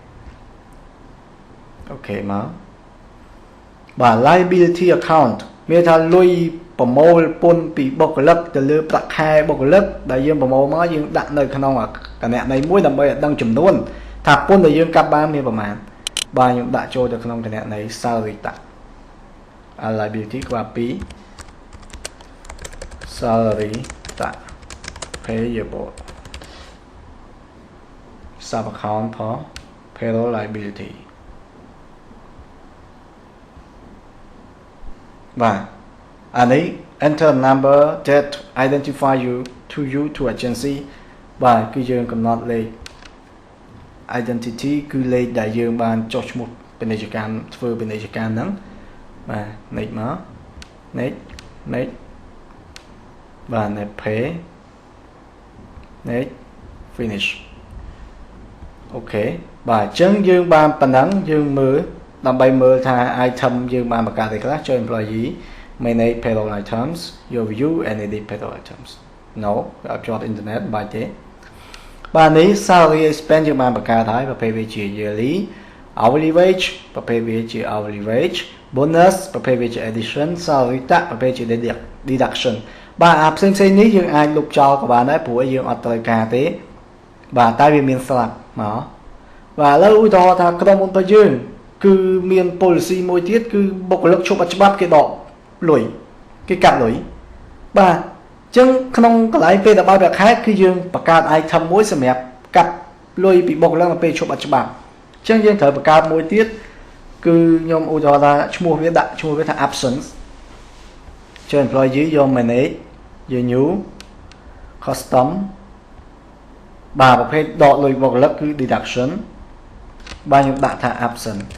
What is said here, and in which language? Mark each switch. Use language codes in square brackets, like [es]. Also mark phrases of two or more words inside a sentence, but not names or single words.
[km] មកបាទ [en] liability account [km] មានថាលុយប្រមូលពន្ធពីបុគ្គលិកទៅលើប្រាក់ខែបុគ្គលិកដែលយើងប្រមូលមកយើងដាក់នៅក្នុងគណនីមួយដើម្បីឲ្យដឹងចំនួនថាពន្ធដែលយើងកាប់បានមានប្រមាណបាទខ្ញុំដាក់ចូលទៅក្នុងគណនី [en] salary tax liability [km] ក្បាល [en] 2 salary tax payable sub account for payroll liability [km] បាទអា នេះ [en] enter number that identify you to agency [km] បាទគឺយើងកំណត់លេខ identity គឺលេខដែលយើងបានចុះឈ្មោះពាណិជ្ជកម្មធ្វើពាណិជ្ជកម្មហ្នឹងបាទ next មក next បាទ [en] next pay next finish [km] អូខេបាទអញ្ចឹងយើងបានប៉ុណ្ណឹងយើងមើលដើម្បីមើលថា item យើងបានបង្កើតអីខ្លះចូល [en] employee manage payroll items your view and edit payroll items no [km] អត់ជាប់អ៊ីនធឺណិតបាទទេបាទនេះ [en] salary expense [km] យើងបានបង្កើតហើយប្រភេទវាជា [en] yearly hourly wage [km] ប្រភេទវាជា [en] hourly wage bonus [km] ប្រភេទវាជា [en] addition salary tax [km] ប្រភេទជា deduction បាទអាផ្សេងនេះយើងអាចលុបចោ លក៏បានដែរព្រោះយើងអត់ត្រូវការទេបាទតែវាមានស្លាប់មកបាទឥឡូវឧទាហរណ៍ថាក្រុមហ៊ុនរបស់យើងគឺ មាន policy មួយទៀតគឺបុគ្គលិកឈប់អត់ច្បាប់គេដកលុយគេកាត់លុយបាទអញ្ចឹងក្នុងកន្លែងពេលដល់ប្រាក់ខែគឺយើងបង្កើត item មួយសម្រាប់កាត់លុយពីបុគ្គលិកនៅពេលឈប់អត់ច្បាប់អញ្ចឹងយើងត្រូវបង្កើតមួយទៀតគឺខ្ញុំឧទាហរណ៍ថាឈ្មោះវាដាក់ឈ្មោះវាថា absence ចុះ employee យក manage យក [en] new custom [km] បាទប្រភេទដកលុយបុគ្គលិកគឺ deduction បាទខ្ញុំដាក់ថា absent